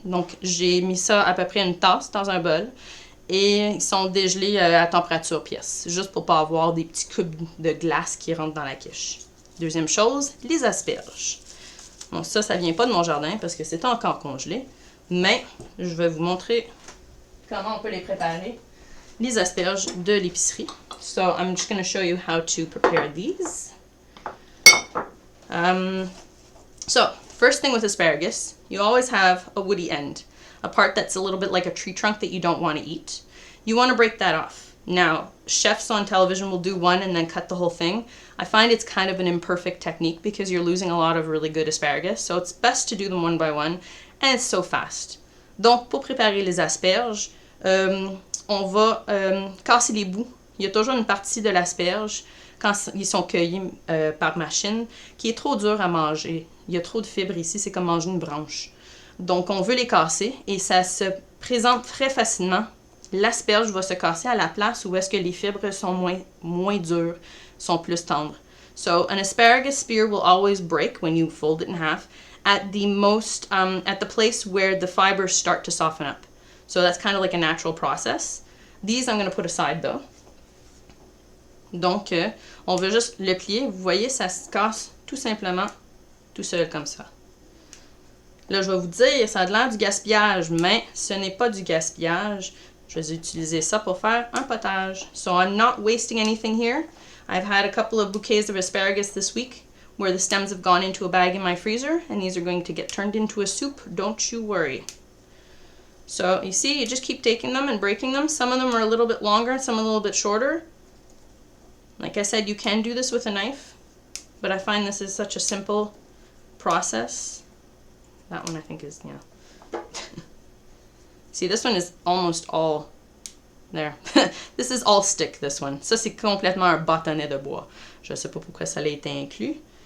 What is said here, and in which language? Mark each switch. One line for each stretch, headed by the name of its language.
French: Donc j'ai mis ça à peu près une tasse dans un bol. Et ils sont dégelés à température pièce, juste pour pas avoir des petits cubes de glace qui rentrent dans la quiche. Deuxième chose, les asperges. Bon, ça vient pas de mon jardin parce que c'est encore congelé, mais je vais vous montrer comment on peut les préparer. Les asperges de l'épicerie.
English: So I'm just going to show you how to prepare these. So first thing with asparagus, you always have a woody end. A part that's a little bit like a tree trunk that you don't want to eat. You want to break that off. Now, chefs on television will do one and then cut the whole thing. I find it's kind of an imperfect technique because you're losing a lot of really good asparagus, so it's best to do them one by one, and it's so fast.
French: Donc, pour préparer les asperges, on va casser les bouts. Il y a toujours une partie de l'asperge, quand ils sont cueillis par machine, qui est trop dure à manger. Il y a trop de fibres ici, c'est comme manger une branche. Donc, on veut les casser et ça se présente très facilement. L'asperge va se casser à la place où est-ce que les fibres sont moins dures, sont plus tendres.
English: So, an asparagus spear will always break when you fold it in half at the place where the fibers start to soften up. So, that's kind of like a natural process. These I'm going to put aside though.
French: Donc, on veut juste le plier. Vous voyez, ça se casse tout simplement tout seul comme ça. Là, je vais vous dire, ça a l'air du gaspillage, mais ce n'est pas du gaspillage. Je vais utiliser ça pour faire un potage.
English: So I'm not wasting anything here. I've had a couple of bouquets of asparagus this week where the stems have gone into a bag in my freezer, and these are going to get turned into a soup. Don't you worry. So you see, you just keep taking them and breaking them. Some of them are a little bit longer, some a little bit shorter. Like I said, you can do this with a knife, but I find this is such a simple process. That one I think is, yeah. See, this one is almost all there. This is all stick, this one.
French: Ça, c'est complètement un bâtonnet de bois. Je sais pas pourquoi ça a été inclus.